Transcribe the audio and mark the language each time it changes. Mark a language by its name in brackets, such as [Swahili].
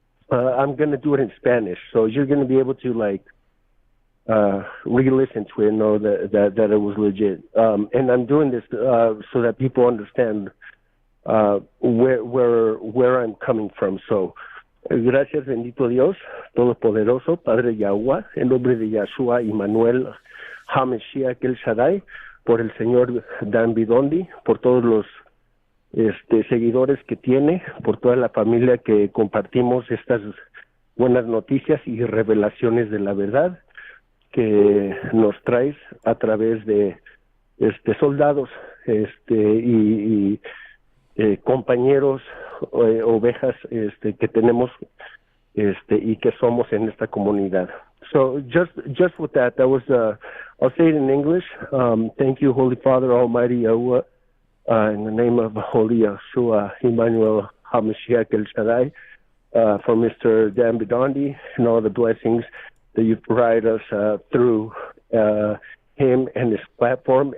[English] I'm gonna do it in Spanish, so you're gonna be able to like re-listen to it and know that it was legit. And I'm doing this so that people understand where I'm coming from. [Spanish] So, gracias, bendito Dios, todopoderoso, Padre Yahweh, en nombre de Yahshua y Manuel Hameshiach El Shaddai, por el señor Dan Bidondi, por todos los seguidores que tiene, por toda la familia que compartimos estas buenas noticias y revelaciones de la verdad que nos traes a través de soldados y compañeros, ovejas que tenemos y que somos en esta comunidad. [English] So just with that was I'll say it in English. Thank you, Holy Father, Almighty Yahweh, in the name of Holy Yahshua, Emmanuel HaMashiach El Shaddai, for Mr. Dan Bidondi and all the blessings that you provide us through him and his platform.